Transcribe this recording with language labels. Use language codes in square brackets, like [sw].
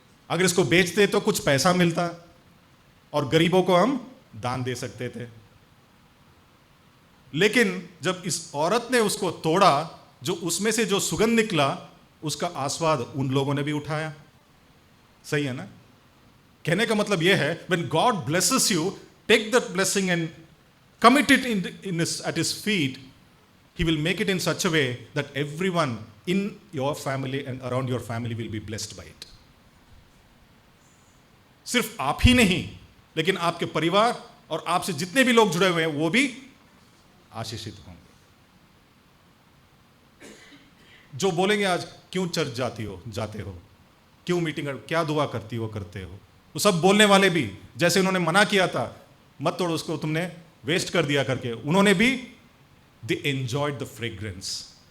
[hi] अगर इसको बेचते तो कुछ पैसा मिलता और गरीबों को हम दान दे सकते थे। लेकिन जब इस औरत ने उसको तोड़ा, जो उसमें से जो सुगंध निकला, उसका आस्वाद उन लोगों ने भी उठाया। सही है ना? कहने का मतलब यह है, [en] when God blesses you, take that blessing and commit it at His feet. He will make it in such a way that everyone in your family and around your family will be blessed by it. [hi] सिर्फ आप ही नहीं, लेकिन आपके परिवार और आपसे जितने भी लोग जुड़े हुए हैं वो भी आशीषित होंगे। जो बोलेंगे आज क्यों चर्च जाते हो, क्यों मीटिंग, क्या दुआ करते हो, वो सब बोलने वाले भी, जैसे उन्होंने मना किया था मत तोड़ो उसको, तुमने वेस्ट कर दिया करके, उन्होंने भी [en] They enjoyed the fragrance.